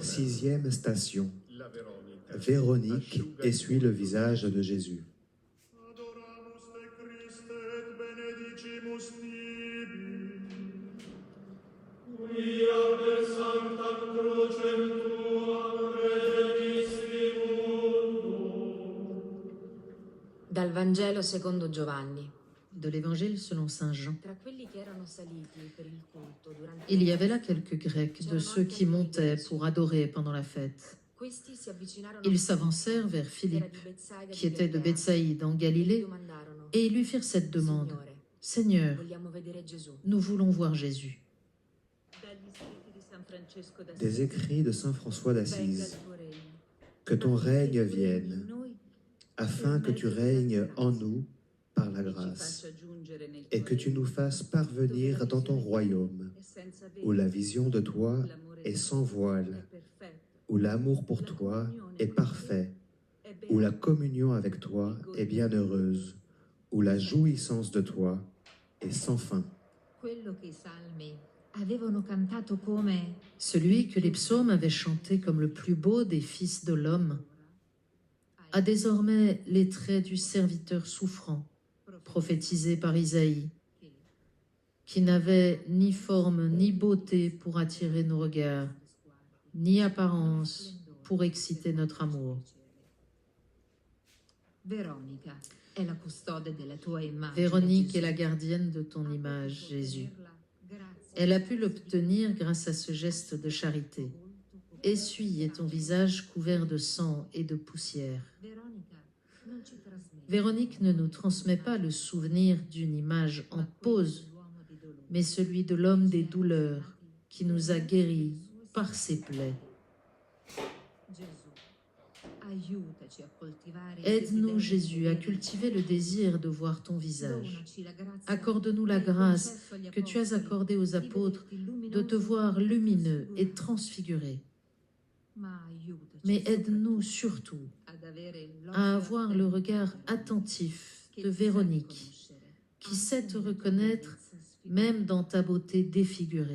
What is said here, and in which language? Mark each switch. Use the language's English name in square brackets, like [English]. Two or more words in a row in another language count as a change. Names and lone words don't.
[French] Sixième station. La Veronica. Véronique essuie le visage de Jésus. [Latin] Adoramus te Christe et benedicimus tibi. Quia per sanctam crucem tuam redemisti mundo. [Italian] Dal Vangelo secondo Giovanni. [French] De l'Évangile selon Saint Jean. [Italian] Tra quelli che erano saliti per il culto durante [French] Il y avait là quelques Grecs, de ceux qui montaient pour adorer pendant la fête. [Italian] questi si avvicinarono [French] Ils s'avancèrent vers Philippe, qui était de Bethsaïde en Galilée, [Italian] domandarono: [French] et ils lui firent cette demande. [Italian] Signore, [French] Seigneur, [Italian] vogliamo vedere Gesù. [French] nous voulons voir Jésus. Des écrits de saint François d'Assise. Que ton règne vienne, afin que tu règnes en nous par la grâce, et que tu nous fasses parvenir dans ton royaume, où la vision de toi est sans voile, où l'amour pour toi est parfait, où la communion avec toi est bienheureuse, où la jouissance de toi est sans fin. [Italian] Quello che i salmi avevano cantato come [French] Celui que les psaumes avaient chanté comme le plus beau des fils de l'homme a désormais les traits du serviteur souffrant, prophétisé par Isaïe, qui n'avait ni forme ni beauté pour attirer nos regards, ni apparence pour exciter notre amour. [Italian] Veronica è la custode della tua immagine. [French] Véronique est Gesù. la gardienne de ton image, Jésus. Grazie. Elle a pu l'obtenir grâce à ce geste de charité. Essuie ton visage couvert de sang et de poussière. [Italian] Veronica non ci trasmette [French] Véronique ne nous transmet pas le souvenir d'une image en pose, [Italian] l'uomo di dolore. [French] mais celui de l'homme des douleurs qui nous a guéris par ses plaies. [Italian] Gesù ha [French] Aide-nous, Jésus, à cultiver le désir de voir ton visage. Accorde-nous la grâce que tu as accordée aux apôtres de te voir lumineux et transfiguré. Mais aide-nous surtout à avoir le regard attentif de Véronique, qui sait te reconnaître même dans ta beauté défigurée.